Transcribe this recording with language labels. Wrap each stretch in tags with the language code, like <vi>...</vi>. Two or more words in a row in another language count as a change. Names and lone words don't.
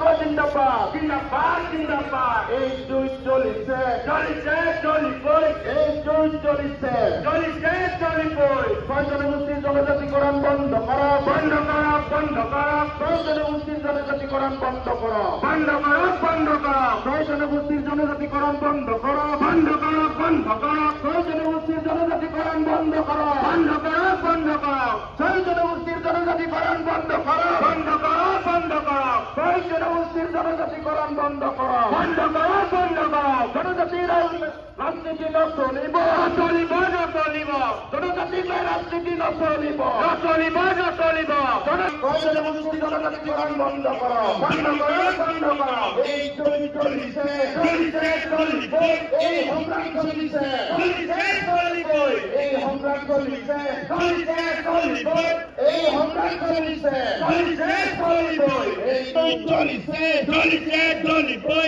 <as>জিন্দাবাদ জিন্দাবাদ জিন্দাবাদ এই দুই চলিছে চলিছে চলিবই এই দুই চলিছে চলিছে চলিবই ছয় জনগোষ্ঠীর জনজাতিকরণ বন্ধ করা বন্ধ করা বন্ধ করা ছয় জনগোষ্ঠীর জনজাতিকরণ বন্ধ করা বন্ধ করা বন্ধ করা ছয় জনগোষ্ঠীর জনজাতিকরণ বন্ধ করা বন্ধ করা বন্ধ করা ছয় জনগোষ্ঠীর জনজাতিকরণ বন্ধ করা বন্ধ করা বন্ধ করা ছয় জনগোষ্ঠীর জনজাতিকরণ বন্ধ করা বন্ধ করা বন্ধ করা ছয় জনগোষ্ঠীর জনজাতিকরণ বন্ধ করা বন্ধ করা বন্ধ করা জনজাতির রাজনীতি নচলিব চলিব না চলিব জনজাতির রাজনীতি নচলিব চলিব না চলিব ছয় জনগোষ্ঠীর জনজাতিকরণ বন্ধ করা বন্ধ করা বন্ধ করা এই চলিছে চলিছে চলিব এই সংগ্রাম চলিছে চলিছে চলিবই এই সংগ্রাম চলিছে চলিছে চলিব এই সংগ্রাম চলিছে চলিছে চলিবই এই চলিছে চলিছে চলিবই</as>